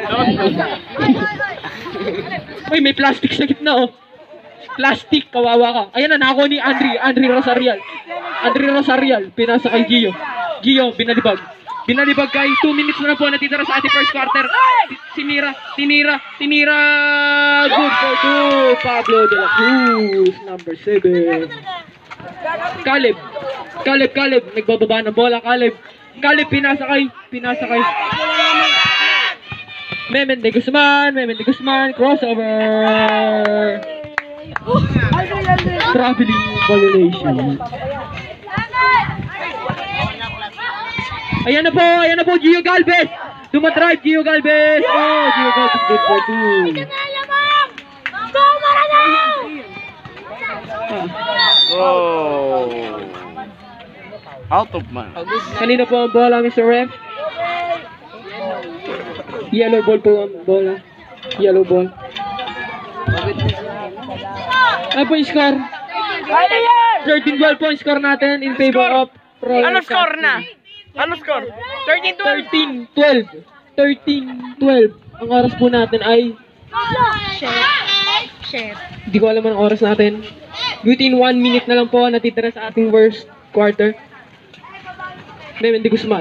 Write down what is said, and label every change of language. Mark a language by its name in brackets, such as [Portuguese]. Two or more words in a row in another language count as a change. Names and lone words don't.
[Filipino] Uy, may plastic sa gitna oh. Plastic, kawawa ka. Ayan na, nakakuha ni Andre Rosarial. Pinasa kay Gio, binalibag kay 2 minutes na po natitira sa ating [English] first quarter. [Filipino] Tinira. [English] Good for 2. Pablo de la Cruz, number 7. Caleb. [Filipino] Nagbababa ng bola, Caleb, pinasa kay. Meme de Guzman, crossover. [English] Traveling violation. [Filipino] Ayan na po, Gio Galvez. Dumadrive, Gio Galvez. Oh, Gio Galvez, [English] good for 2. Oh. Out of man. [Filipino] Kanina po ang bola, Mr. Ref. [English] Yellow ball [Filipino] po ang bola. [English] Yellow ball. [Filipino] Ano po yung score? 13-12 po yung score natin [English] in favor of Royal. [Filipino] Ano score na? Ano score? 13-12. 13-12. Ang oras po natin ay [English] Shit. [Filipino] Hindi ko alam ang oras natin. [English] Within 1 minute [Filipino] na lang po natitira sa ating [English] first quarter. [Filipino] Memendi Guzman.